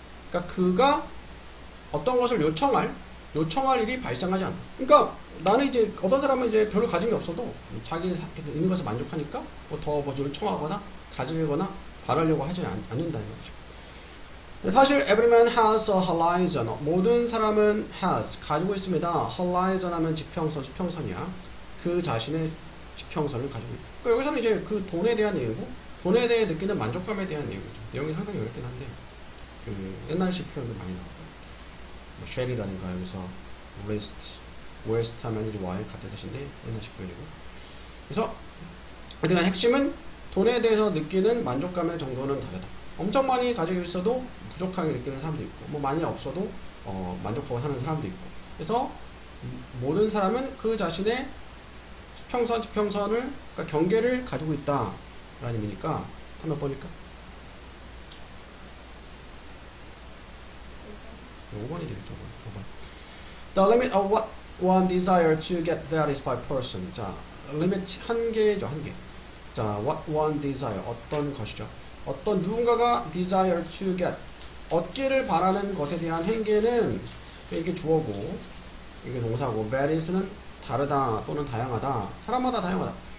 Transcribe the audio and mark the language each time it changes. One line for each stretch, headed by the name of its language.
Korean: 그러니까 그가 어떤 것을 요청할 일이 발생하지 않아. 그러니까 나는 이제 어떤 사람은 이제 별로 가진 게 없어도 자기 있는 것에 만족하니까 더 요청하거나 가지거나 바라려고 하지 않는다는 거죠. 사실
English: every man has a horizon.
Korean: 모든 사람은 has 가지고 있습니다. horizon 하면 지평선이야. 그 자신의 지평선을 가지고 있다. 그러니까 여기서는 이제 그 돈에 대한 내용이고 돈에 대해 느끼는 만족감에 대한 내용이죠. 내용이 상당히 어렵긴 한데 옛날식 표현도 많이 나오고 쉘이라든가 여기서 west 하면 이제 y 같은 뜻인데 옛날식 표현이고. 그래서 하여튼 핵심은 돈에 대해서 느끼는 만족감의 정도는 다르다. 엄청 많이 가지고 있어도 부족하게 느끼는 사람도 있고 뭐 많이 없어도 만족하고 사는 사람도 있고. 그래서 모든 사람은 그 자신의 지평선을 그러니까 경계를 가지고 있다 라는 의미니까 한번 보니까 5번이 되겠죠. 5번.
English: The limit of what one desire to get varies by person.
Korean: 자, limit 한계죠. 한계. 자,
English: what one desire
Korean: 어떤 것이죠. 어떤 누군가가
English: desire to get
Korean: 얻기를 바라는 것에 대한 한계는 이게 주어고 이게 동사고 varies는 다르다 또는 다양하다. 사람마다 다양하다.